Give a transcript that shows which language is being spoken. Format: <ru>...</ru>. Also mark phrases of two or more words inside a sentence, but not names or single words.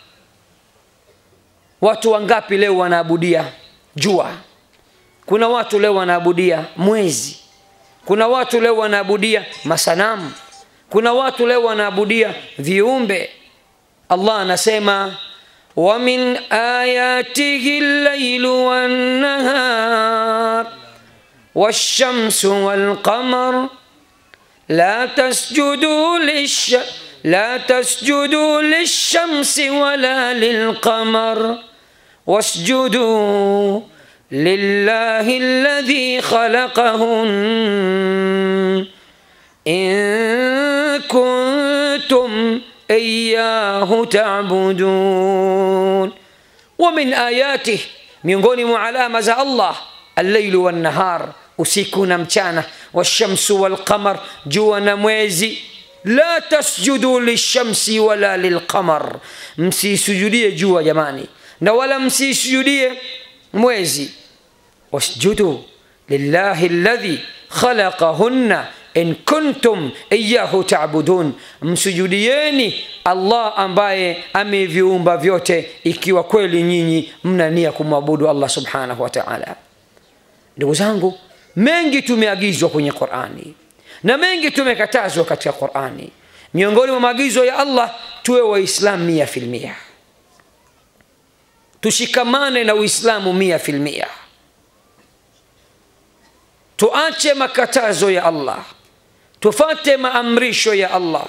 <sw>Watu wangapi leo wanaabudia jua? Kuna watu leo wanaabudia mwezi, kuna watu leo wanaabudia masanamu, kuna watu leo wanaabudia viumbe. Allah anasema</sw> <ar>ومن آياته الليل والنهار والشمس والقمر لا تسجدوا للشمس ولا للقمر واسجدوا لله الذي خلقهن إن كنتم إياه تعبدون. ومن آياته,</ar> <sw>miongoni mwa alama za Allah,</sw> <ar>الليل والنهار</ar> <sw>usiku na mchana,</sw> <ar>والشمس والقمر,</ar> <sw>jua na mwezi.</sw> <ar>لا تسجدوا للشمس ولا للقمر,</ar> <sw>msisujudie jua jamani, na wala msisujudie mwezi.</sw> <ar>واسجدوا لله الذي خلقهن إن كنتم إياه تعبدون,</ar> <sw>msujudieni Allah ambaye ameviumba vyote ikiwa kweli nyinyi mnania kumwabudu Allah</sw> <ar>سبحانه وتعالى.</ar> <sw>Ndugu zangu, mengi tumeagizwa kwenye Qur'ani na mengi tumekatazwa katika Qur'ani. Miongoni mwa maagizo ya Allah, tuwe waislamu 100%, tushikamane na Uislamu 100%, tuache makatazo ya Allah, tufate maamrisho ya Allah.</sw>